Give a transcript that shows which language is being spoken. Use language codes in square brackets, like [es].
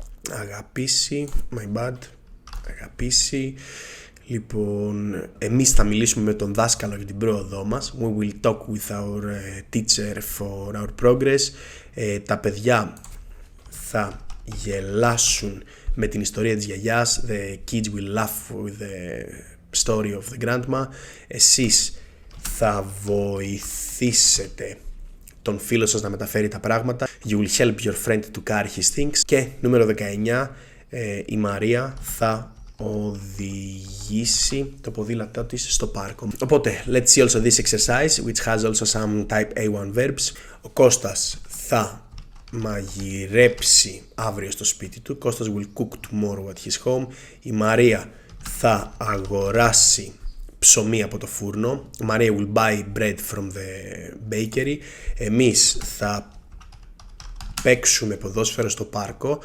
[el] Αγαπήσει, [en] my bad. [el] Αγαπήσει. Λοιπόν, εμείς θα μιλήσουμε με τον δάσκαλο για την πρόοδό μας. [en] We will talk with our teacher for our progress. [el] Τα παιδιά θα γελάσουν με την ιστορία της γιαγιάς. [en] The kids will laugh with the story of the grandma. [el] Εσείς θα βοηθήσετε τον φίλο σας να μεταφέρει τα πράγματα. [en] You will help your friend to carry his things. [el] Και νούμερο 19, η Μαρία θα οδηγήσει το ποδήλατό της στο πάρκο. [en] Οπότε, let's see also this exercise, which has also some type A1 verbs. [el] Ο Κώστας θα μαγειρέψει αύριο στο σπίτι του. [en] Κώστας will cook tomorrow at his home. [el] Η Μαρία θα αγοράσει ψωμί από το φούρνο. [en] Μαρία will buy bread from the bakery. [el] Εμείς θα παίξουμε ποδόσφαιρο στο πάρκο.